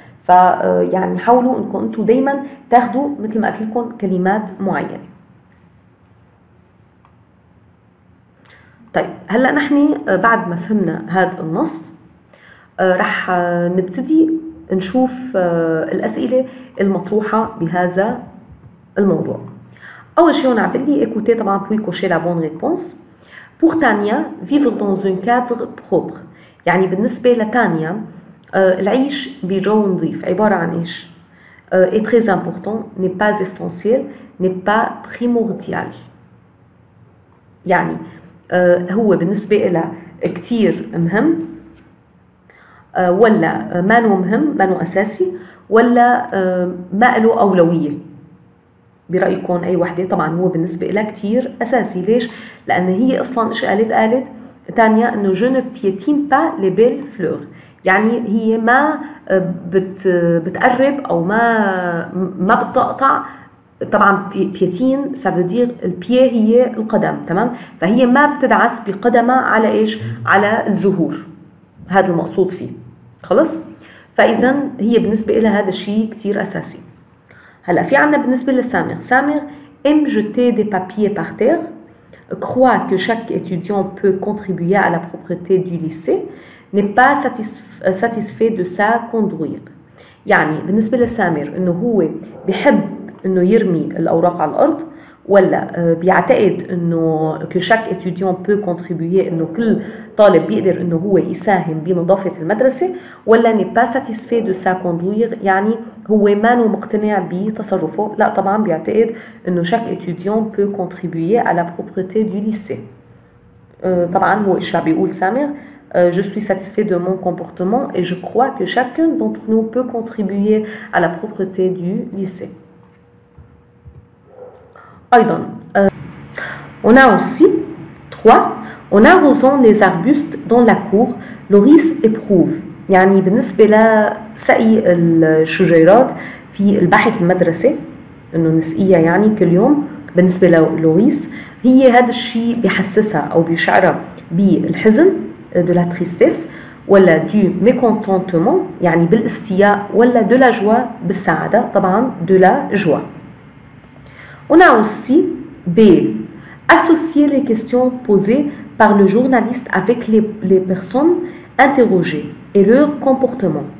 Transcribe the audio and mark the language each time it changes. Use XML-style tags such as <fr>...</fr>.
<ar>فيعني حاولوا انكم انتم دائما تاخذوا مثل ما قلت لكم كلمات معينه. طيب هلا نحن بعد ما فهمنا هذا النص رح نبتدي نشوف الأسئلة المطروحة بهذا الموضوع. أول شيء</ar> <fr>on a appelé écoutez</fr> <ar>طبعا</ar> <fr>puis cocher la bonne réponse. Pour Tania, vivre dans un cadre propre.</fr> <ar>يعني بالنسبة لتانيا العيش بجو نظيف عبارة عن إيش؟</ar> <fr>est très important, n'est pas essentiel, n'est pas primordial.</fr> <ar>يعني هو بالنسبة لها كتير مهم ولا مانو مهم مانو أساسي ولا ما له أولوية؟ برأيكم أي وحدة؟ طبعا هو بالنسبة لها كتير أساسي. ليش؟ لأن هي أصلا إيش قالت تانيا إنه</ar> <fr>je ne piétine pas les belles fleurs،</fr> <ar>يعني هي ما بتقرب أو ما بتقطع. طبعا بيتين سافودير البيه هي القدم، تمام؟ فهي ما بتدعس بقدمها على ايش؟ على الزهور، هذا المقصود فيه. خلص؟ فاذا هي بالنسبه لها هذا الشيء كثير اساسي. هلا في عندنا بالنسبه لسامر</ar> <fr>aime jeter des papiers par terre, croit que chaque étudiant peut contribuer à la propreté du lycée, n'est pas satisfait de sa conduite.</fr> <ar>يعني بالنسبه لسامر انه هو بحب انه يرمي الاوراق على الارض، ولا بيعتقد انه</ar> <fr>que chaque étudiant peut contribuer</fr> <ar>انه كل طالب بيقدر انه هو يساهم بنظافه المدرسه، ولا</ar> <fr>n'est pas satisfait de sa conduite</fr> <ar>يعني هو ما مقتنع بتصرفه. لا طبعا بيعتقد انه</ar> <fr>chaque étudiant peut contribuer à la propreté du lycée.</fr> <ar>طبعا هو ايش بيقول سامر؟</ar> <fr>je suis satisfait de mon comportement et je crois que chacun d'entre nous peut contribuer à la propreté du lycée.</fr> <ar>أيضا</ar> <fr>on a aussi 3 en arrosant les arbustes dans la cour, Loris éprouve.</fr> <ar>يعني بالنسبة لسقي الشجيرات في البحث المدرسة إنه نسقيها يعني كل يوم، بالنسبة للوريس هي هذا الشيء بيحسسها أو بيشعرها بالحزن</ar> <fr>de la tristesse،</fr> <ar>ولا</ar> <fr>du mécontentement</fr> <ar>يعني بالاستياء، ولا</ar> <fr>de la joie</fr> <ar>بالسعادة طبعا de la joie.</ar> <fr>On a aussi B. Associer les questions posées par le journaliste avec les personnes interrogées et leur comportement.</fr>